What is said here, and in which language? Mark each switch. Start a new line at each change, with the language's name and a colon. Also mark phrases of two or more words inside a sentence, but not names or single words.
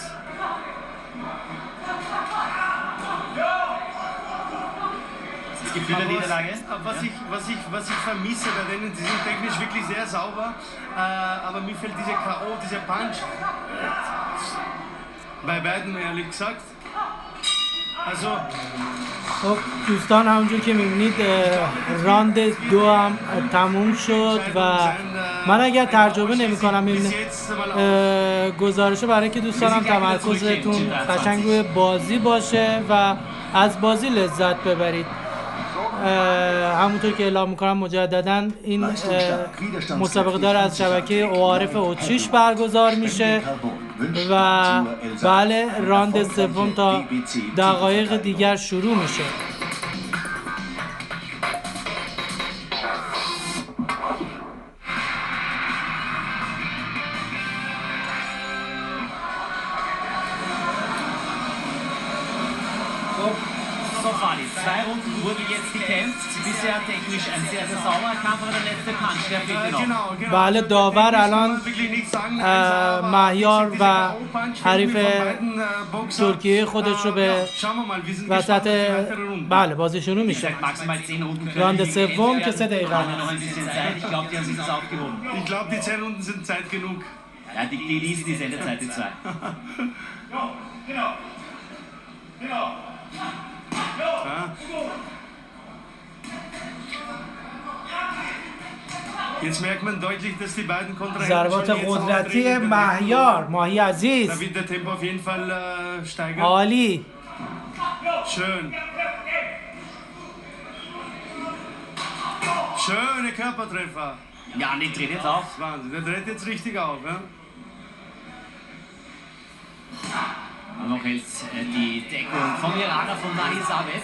German: Das Gefühl der Niederlage. Was ich vermisse bei denen, die sind technisch wirklich sehr sauber, aber mir fehlt diese K.O., dieser Punch. Bei beiden, ehrlich gesagt. Also,
Persian: خب دوستان همونجور که میبینید راند دو هم تموم شد و من اگر ترجمه نمی کنم این گزارشه برای که دوستانم تمرکزتون قشنگ روی بازی باشه و از بازی لذت ببرید. همونطور که اعلام میکنم مجددا این مسابقه دار از شبکه اوارف اتریش برگزار میشه و بله راند سوم تا دقایق دیگر شروع میشه.
German: So, Fadi, 2 Runden wurde jetzt gekämpft. Bisher technisch ein sehr, sehr sauberer Kampf, aber der letzte Punch, der fehlt noch. genau.
Persian: بله داور الان
German: Wirklich nichts sagen, aber
Persian: مهیار
German: diese
Persian: و
German: K.O.-Punch
Persian: حریف
German: von beiden, Boxern.
Persian: ترکیه خودش رو به
German: Ja, schauen wir mal, wir sind
Persian: وسط
German: gespannt auf die weitere Runde.
Persian: بله بازی شروع
German: Wie
Persian: میشه.
German: gesagt, maximal 10 Runden können
Persian: راند
German: die
Persian: سوم
German: werden.
Persian: که 3 دقیقه
German: Haben wir
Persian: است.
German: noch ein bisschen Zeit. Ich glaube, die haben sich das aufgehoben. Ich glaube, die 10 Runden sind Zeit genug. Ja, die ließen die Sendezeit die 2. Ja. Jetzt merkt man deutlich, dass die beiden Kontrahenten
Persian: ضربات
German: schon jetzt
Persian: قدرتی
German: auftreten.
Persian: مهیار ماهی
German: Da
Persian: عزیز
German: wird der Tempo auf jeden Fall steigern.
Persian: عالی.
German: Schön. Schöne Körpertreffer. Ja, Anni dreht jetzt auf. Wahnsinn, der dreht jetzt richtig auf. Ja? Und noch jetzt die Deckung vom Iraner von Dani Savez.